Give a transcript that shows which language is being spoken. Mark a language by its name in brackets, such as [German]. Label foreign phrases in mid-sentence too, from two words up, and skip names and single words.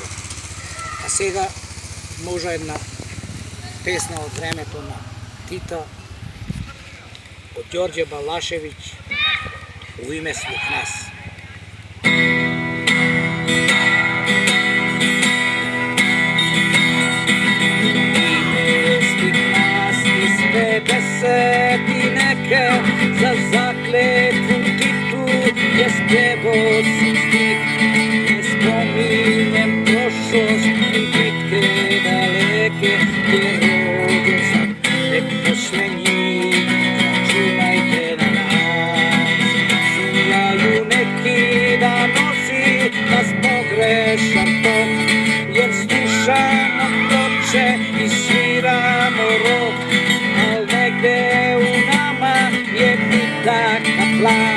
[Macedonian] А сега може една песна од времето на Тита, од Ѓорѓе Балашевиќ, [Serbian] у име свих нас. Свих нас из 50 и нека за заклетву Титу je spjevo si stih, ne spominjem prošlost i bitke daleke, gdje rodio sam tek pošle njih, računajte na nas. Sumnjaju neki da nosi nas pogrešan tok, jer slušamo ploče i sviramo rok, al negde u nama je bitak na plan.